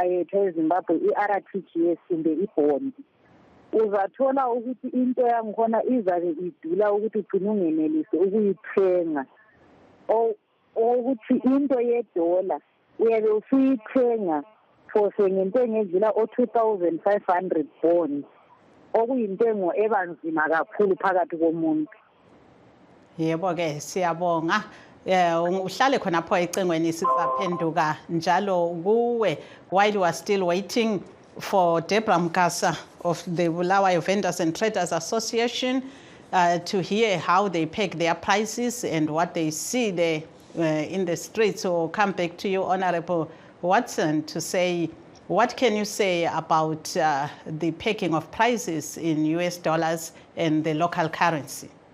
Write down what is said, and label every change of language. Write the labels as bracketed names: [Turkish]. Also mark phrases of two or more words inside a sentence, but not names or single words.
[North Ndebele] ayethu eZimbabwe i-RTGS kumbe ibhondi, uzathola ukuthi into yangikhona izabe idula ukuthi ugcine ungenelise ukuyithenga, ukuthi into yedola uyabe usuyithenga for ngentengo edlula o-2,500 bonds okuyintengo ebanzima kakhulu phakathi komuntu. Yebo ke siyabonga. Uhlale khonapho ecengweni sizaphenduka njalo kuwe [English] while you are still waiting for Debra Mukasa of the Bulawayo Vendors and Traders Association to hear how they peg their prices and what they see there in the streets. So come back to you, Honourable Watson, to say what can you say about the pegging of prices in US dollars and the local currency?